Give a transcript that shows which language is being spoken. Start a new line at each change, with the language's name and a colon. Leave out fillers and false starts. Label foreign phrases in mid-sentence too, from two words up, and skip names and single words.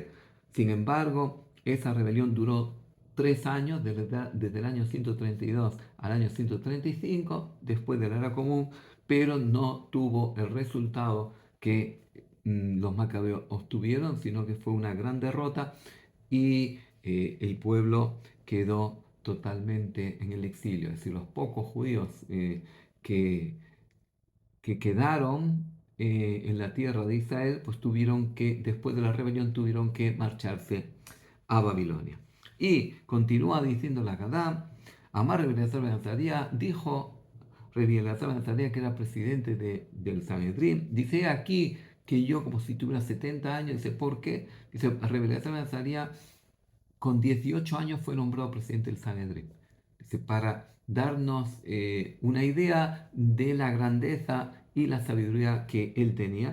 Spanish: Sin embargo, esa rebelión duró 3 años, desde el año 132 al año 135, después de la era común, pero no tuvo el resultado que los macabeos obtuvieron, sino que fue una gran derrota y el pueblo quedó totalmente en el exilio. Es decir, los pocos judíos que quedaron en la tierra de Israel, pues tuvieron que, después de la rebelión, tuvieron que marcharse a Babilonia. Y continúa diciendo la Gadá, Amar Rabbi Elazar ben Azariah, dijo Rabbi Elazar ben Azariah, que era presidente del Sanedrín, dice aquí que yo como si tuviera 70 años, dice, ¿por qué? Dice, Rabbi Elazar ben Azariah con 18 años fue nombrado presidente del Sanedrín. Dice, para darnos una idea de la grandeza y la sabiduría que él tenía.